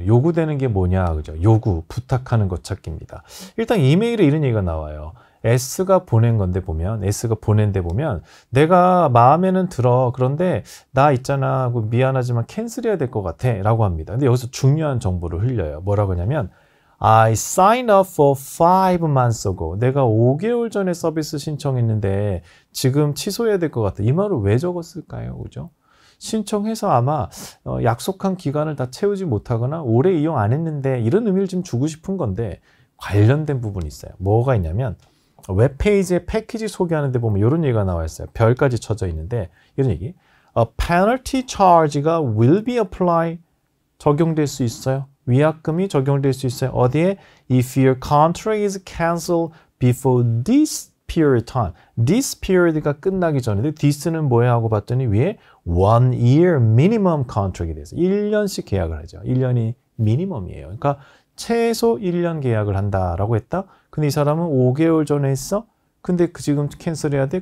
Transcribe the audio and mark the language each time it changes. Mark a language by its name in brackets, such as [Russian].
[Korean] 요구되는 게 뭐냐, 그죠? 요구, 부탁하는 것 찾기입니다. 일단 이메일에 이런 얘기가 나와요. S가 보낸 건데 보면, S가 보낸 데 보면, 내가 마음에는 들어. 그런데 나 있잖아. 미안하지만 캔슬해야 될 것 같아. 라고 합니다. 근데 여기서 중요한 정보를 흘려요. [English] 뭐라고 하냐면, I signed up for 5 months ago. [Korean] 내가 5개월 전에 서비스 신청했는데 지금 취소해야 될 것 같아. 이 말을 왜 적었을까요? 그죠? 신청해서 아마 약속한 기간을 다 채우지 못하거나 오래 이용 안 했는데 이런 의미를 좀 주고 싶은 건데 관련된 부분이 있어요. 뭐가 있냐면 웹페이지에 패키지 소개하는 데 보면 이런 얘기가 나와 있어요. 별까지 쳐져 있는데 이런 얘기. [English] A penalty charge가 will be applied. [Korean] 적용될 수 있어요. 위약금이 적용될 수 있어요. 어디에? [English] If your contract is cancelled before this period time. [Korean] This period가 끝나기 전인데 this는 뭐야 하고 봤더니 위에 [English] 1 year minimum contract [Korean] 이 돼서 1년씩 계약을 하죠. 1년이 미니멈이에요. 그러니까 최소 1년 계약을 한다라고 했다. 근데 이 사람은 5개월 전에 했어. 근데 지금 캔슬해야 돼.